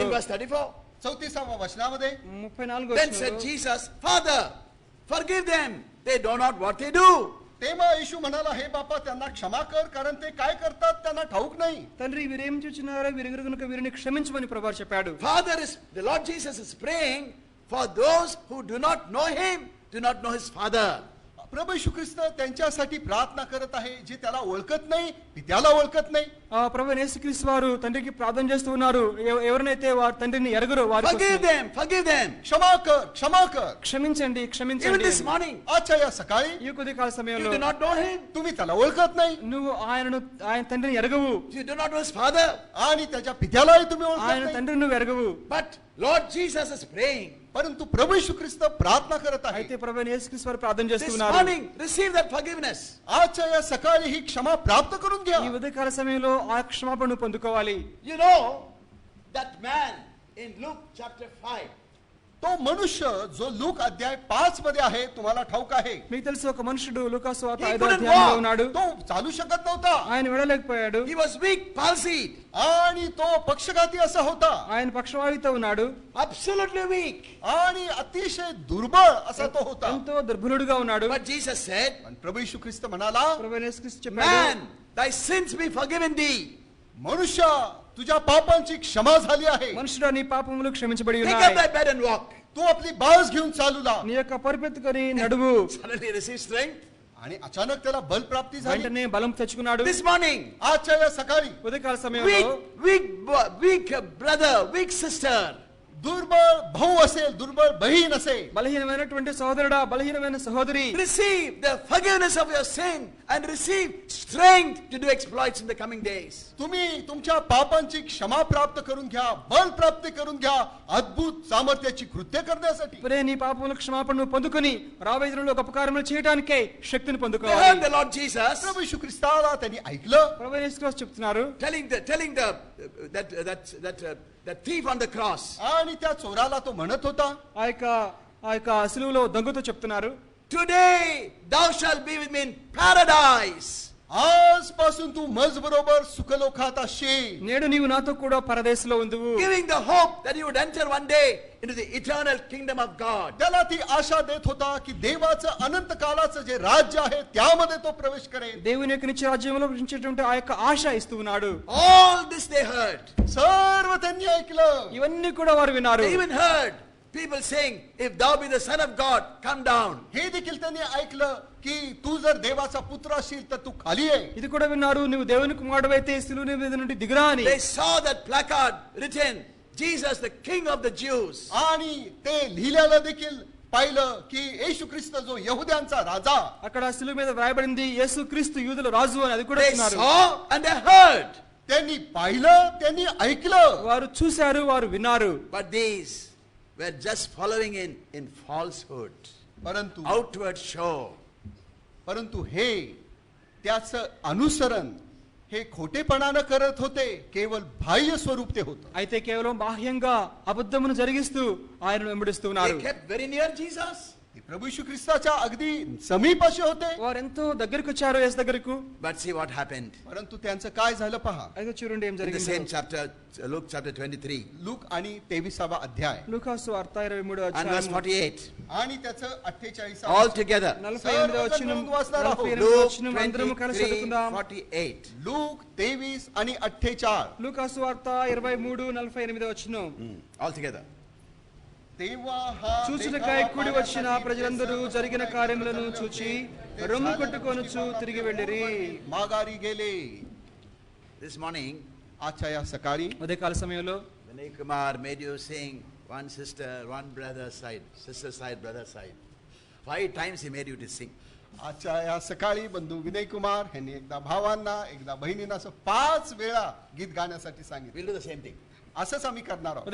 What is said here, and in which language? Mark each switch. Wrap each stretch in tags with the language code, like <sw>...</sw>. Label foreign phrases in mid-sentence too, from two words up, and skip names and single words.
<en>In verse 34.</en> <mr>34వ వచనాमध्ये</mr> <te>34వ</te> <en>Then said</en> <te>వచనంలో</te> <en>Jesus, Father, forgive them. They know not what they do.</en> <mr>तेव्हा येशू म्हणाला, हे बापा त्यांना क्षमा कर, कारण ते काय करतात त्यांना ठाऊक नाही.</mr> <te>తండ్రి వీరేం చూచున్నారో వీరెరుగురు కనుక వీరిని క్షమించమని ప్రభువు చెప్పాడు.</te> <en>The Lord Jesus is praying for those who do not know him, do not know his Father.</en> <mr>प्रभू येशू ख्रिस्त त्यांच्यासाठी प्रार्थना करत आहे जे त्याला ओळखत नाही, पित्याला ओळखत नाही.</mr> <te>ఆ ప్రభువైన యేసుక్రీస్తు వారు తండ్రికి ప్రార్థన చేస్తూ ఉన్నారు. ఎవరినైతే వారు తండ్రిని ఎరగరో వారి</te> <en>Forgive them, forgive them.</en> <mr>क्षमा कर, क्षमा कर.</mr> <te>క్షమించండి</te> <en>Even</en> <te>క్షమించండి.</te> <en>this morning,</en> <mr>आजच्या या सकाळी</mr> <te>ఈ కొద్ది కాల</te> <en>you</en> <te>సమయంలో</te> <en>do not know him.</en> <mr>तुम्ही त्याला ओळखत नाही</mr> <te>నువ్వు ఆయన తండ్రిని ఎరగవు.</te> <en>You do not know his Father.</en> <mr>आणि त्याच्या पित्यालाही तुम्ही ओळखत</mr> <te>ఆయన</te> <mr>नाही.</mr> <te>తండ్రిని నువ్వు ఎరగవు.</te> <en>But Lord Jesus is praying.</en> <mr>परंतु प्रभू येशू ख्रिस्त प्रार्थना करत आहे.</mr> <te>అయితే ప్రభువైన యేసుక్రీస్తు వారు ప్రార్థన</te> <en>This</en> <te>చేస్తున్నారు.</te> <en>morning, receive that forgiveness.</en> <mr>आजच्या या सकाळी ही क्षमा प्राप्त करून घ्या.</mr> <te>ఈ ఉదయకాల సమయంలో ఆ క్షమాపణను పొందుకోవాలి.</te> <en>You know, that man in Luke chapter 5,</en> <mr>तो मनुष्य जो लूक अध्याय 5 मध्ये आहे, तुम्हाला ठाऊक आहे,</mr> <te>మీకు తెలుసు ఒక మనుషుడు లూకాసు వార్త</te> <en>He</en> <te>5వ</te> <en>couldn't</en> <te>అధ్యాయంలో</te> <en>walk.</en> <te>ఉన్నాడు.</te> <mr>तो चालू शकत नव्हता</mr> <te>ఆయన వెళ్ళలేకపోయాడు.</te> <en>he was weak, palsied,</en> <mr>आणि तो पक्षघाती असा होता</mr> <te>ఆయన పక్షవాయుతో ఉన్నాడు.</te> <en>absolutely weak.</en> <mr>आणि अतिशय दुर्बळ असा तो होता.</mr> <te>ఎంతో దుర్బలుడుగా ఉన్నాడు.</te> <en>But Jesus said,</en> <mr>पण प्रभू येशू ख्रिस्त म्हणाला,</mr> <te>ప్రభువైన యేసుక్రీస్తు చెప్పాడు,</te> <en>man, thy sins be forgiven thee.</en> <mr>मनुष्य तुझ्या पापांची क्षमा झाली आहे.</mr> <te>మనుషుడా నీ పాపములు క్షమించబడి</te> <en>Take up</en> <te>ఉన్నాయి.</te> <en>thy bed and walk.</en> <mr>तू आपली बाज घेऊन चालू ला.</mr> <te>నీ యొక్క పరిపెత్తుకొని నడువు.</te> <en>Suddenly receive strength.</en> <mr>आणि अचानक त्याला बल प्राप्ती झाली.</mr> <te>వెంటనే బలం తెచ్చుకున్నాడు.</te> <en>This morning,</en> <mr>आजच्या या सकाळी</mr> <te>ఉదయకాల సమయంలో</te> <en>weak brother, weak sister,</en> <mr>दुर्बळ भाऊ असेल, दुर्बळ बहीण असेल,</mr> <te>బలహీనమైనటువంటి సహోదరుడా బలహీనమైన సహోదరి</te> <en>receive the forgiveness of your sin and receive strength to do exploits in the coming days.</en> <mr>तुम्ही तुमच्या पापांची क्षमा प्राप्त करून घ्या, बल प्राप्त करून घ्या, अद्भुत सामर्थ्याची कृत्य करण्यासाठी.</mr> <te>ఇప్పుడే నీ పాపముల క్షమాపణను పొందుకొని రాబోయే దినంలో గొప్ప కార్యములు చేయడానికే శక్తిని</te> <en>They heard</en> <te>పొందుకోవాలి.</te> <en>the Lord Jesus</en> <mr>प्रभू येशू ख्रिस्ताला त्यांनी ऐकलं.</mr> <te>ప్రభువైన యేసుక్రీస్తు చెప్తున్నారు,</te> <en>that thief on the cross,</en> <mr>आणि त्या चोराला तो म्हणत होता,</mr> <te>ఆ యొక్క సిలువలో దొంగతో చెప్తున్నారు,</te> <en>today thou shalt be with me in paradise.</en> <mr>आजपासून तू मज बरोबर सुखलोकात असशील.</mr> <te>నేడు నీవు నాతో కూడా పరదేశంలో ఉందువు.</te> <en>Giving the hope that you would enter one day into the eternal kingdom of God.</en> <mr>त्याला ती आशा देत होता की देवाचं अनंत काळाचं जे राज्य आहे त्यामध्ये तो प्रवेश करेल.</mr> <te>దేవుని యొక్క నిత్య రాజ్యంలో ప్రవేశించేటువంటి ఆ యొక్క ఆశ ఇస్తూ ఉన్నాడు.</te> <en>All this they heard.</en> <mr>सर्व त्यांनी ऐकलं.</mr> <te>ఇవన్నీ కూడా వారు విన్నారు.</te> <en>They even heard people saying, if thou be the son of God, come down.</en> <mr>हे देखील त्यांनी ऐकलं की तू जर देवाचा पुत्र असशील तर तू खाली ये.</mr> <te>ఇది కూడా విన్నారు, నువ్వు దేవుని కుమారుడైతే శిలువ మీద నుండి దిగురా అని.</te> <en>They saw that placard written, Jesus the King of the Jews.</en> <mr>आणि ते लिहिलेलं देखील पाहिलं की येशू ख्रिस्त जो यहुद्यांचा राजा.</mr> <te>అక్కడ శిలువ మీద వ్రాయబడింది యేసు క్రీస్తు యూదుల రాజు అని. అది కూడా</te> <en>They</en> <te>విన్నారు.</te> <en>saw and they heard.</en> <mr>त्यांनी पाहिलं, त्यांनी ऐकलं.</mr> <te>వారు చూశారు, వారు విన్నారు.</te> <en>But these were just following in falsehood,</en> <mr>परंतु</mr> <en>outward show.</en> <mr>परंतु हे त्याचं अनुसरण हे खोटेपणानं करत होते. केवळ बाह्य स्वरूप ते होतं.</mr> <te>అయితే కేవలం బాహ్యంగా అబద్ధమును జరిగిస్తూ ఆయనను వెంబడిస్తున్నారు.</te> <en>They kept very near Jesus.</en> <mr>ते प्रभू येशू ख्रिस्ताच्या अगदी समीपाशी होते.</mr> <te>వారు ఎంతో దగ్గరకు వచ్చారు యేసు దగ్గరకు.</te> <en>But see what happened.</en> <mr>परंतु त्यांचं काय झालं पहा.</mr> <te>అయితే చూడండి ఏం</te> <en>In the</en> <te>జరిగింది.</te> <en>same chapter, Luke chapter 23</en> <mr>लूक आणि 23वा अध्याय</mr> <te>లూకాసు వార్త 23వ</te> <en>and verse</en> <te>అధ్యాయం</te> <en>48.</en> <mr>आणि त्याचं 48</mr> <en>All together.</en> <te>48వ వచనం, 48వ</te> <en>Luke</en> <te>వచనం అందరము కలిసి</te> <en>23,</en> <te>చదువుకుందాం.</te> <en>48.</en> <mr>लूक 23 आणि 48.</mr> <te>లూకాసు వార్త 23 48వ వచనం.</te> <en>All together.</en> <mr>तेव्हा हा</mr> <te>చూచుటకై కూడి వచ్చిన ప్రజలందరూ జరిగిన కార్యములను చూచి రొమ్ము కొట్టుకొనుచు తిరిగి వెళ్ళిరి.</te> <mr>माघारी गेले.</mr> <en>This morning,</en> <mr>आजच्या या सकाळी</mr> <te>ఉదయకాల సమయంలో</te> <en>Vinay Kumar made you sing one sister, one brother side, sister side, brother side. 5 times he made you to sing.</en> <mr>आजच्या या सकाळी बंधू विनय कुमार यांनी एकदा भावांना एकदा बहिणींना असं 5 वेळा गीत गाण्यासाठी सांगितलं.</mr> <en>We'll do the same thing.</en> <mr>असंच आम्ही करणार आहोत.</mr>